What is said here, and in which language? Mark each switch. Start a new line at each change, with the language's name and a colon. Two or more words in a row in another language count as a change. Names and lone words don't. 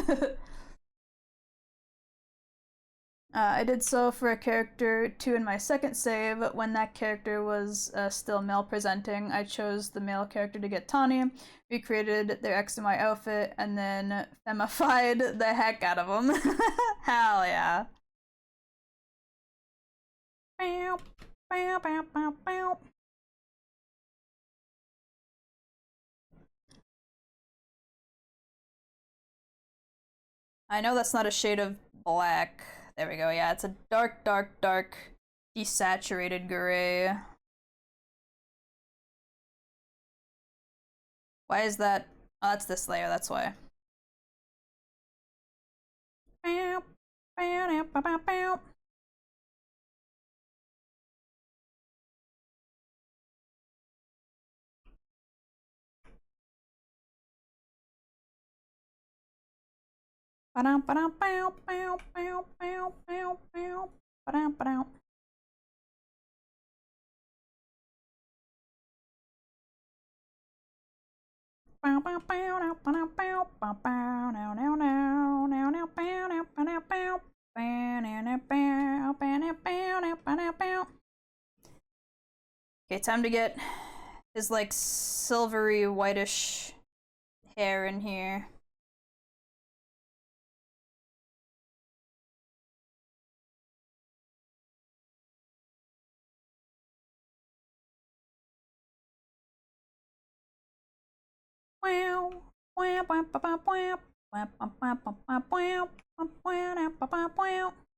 English: I did so for a character 2 in my second save. When that character was still male presenting, I chose the male character to get Tawny, recreated their X and Y outfit, and then femified the heck out of them. Hell yeah. Bow, bow, bow, bow, bow. I know that's not a shade of black. There we go, yeah, it's a dark, dark, dark, desaturated gray. Why is that? Oh, that's this layer, that's why. Bow, bow, bow, bow, bow. Ba-dum, ba-dum, bow, bow, bow, bow, bow, bow. Ba-dum, ba-dum. Bow, bow, bow, now, ba-dum, bow, bow, bow, now, now, now, now, now, bow, now, ba-dum, bow, bow, now, now, bow, bow, now, bow, now, ba-dum, bow. Okay, time to get his, like, silvery, whitish hair in here. Wow, wow, wow, wow, wow, wow, wow, wow, wow, wow, wow, wow, wow.